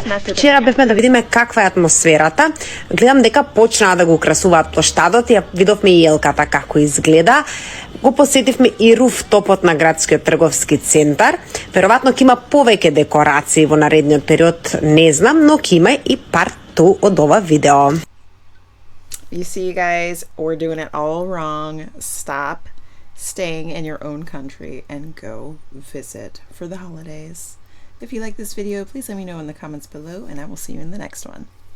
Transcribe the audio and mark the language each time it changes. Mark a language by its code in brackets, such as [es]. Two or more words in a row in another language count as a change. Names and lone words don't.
[mk] Вчера бевме да видиме каква е атмосферата. Гледам дека почнаа да го украсуваат плоштадот, ја видовме и елката како изгледа. Го посетивме и руфтопот на градскиот трговски центар. Веројатно ќе има повеќе декорации во наредниот период, не знам, но ќе има и part 2 од ова видео. [en] You see, guys, we're doing it all wrong. Stop staying in your own country and go visit for the holidays. If you like this video, please let me know in the comments below, and I will see you in the next one.